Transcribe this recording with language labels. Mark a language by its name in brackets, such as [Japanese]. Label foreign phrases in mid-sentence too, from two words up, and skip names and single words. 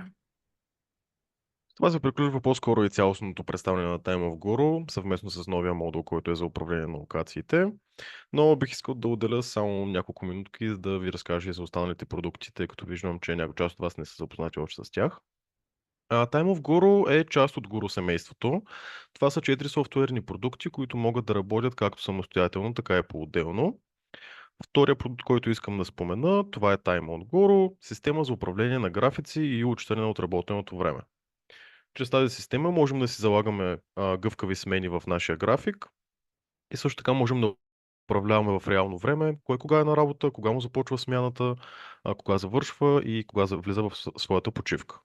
[Bulgarian] Това се приключва по-скоро и цялостното представяне на Time of Guru, съвместно с новия модул, който е за управление на локациите. Но бих искал да отделя само няколко минутки, за да ви разкажа и за останалите продукти, тъй като виждам, че някои част от вас не са запознати още с тях. Time of Guru е част от Guru семейството. Това са 4 софтуерни продукти, които могат да работят както самостоятелно, така и по-отделно. Втория продукт, който искам да спомена, това е Time on Guru, система за управление на графици и отчитане на отработеното време. Чрез тази система можем да си залагаме гъвкави смени в нашия график и също така можем да управляваме в реално време кой кога е на работа, кога му започва смяната, кога завършва и кога влиза в своята почивка.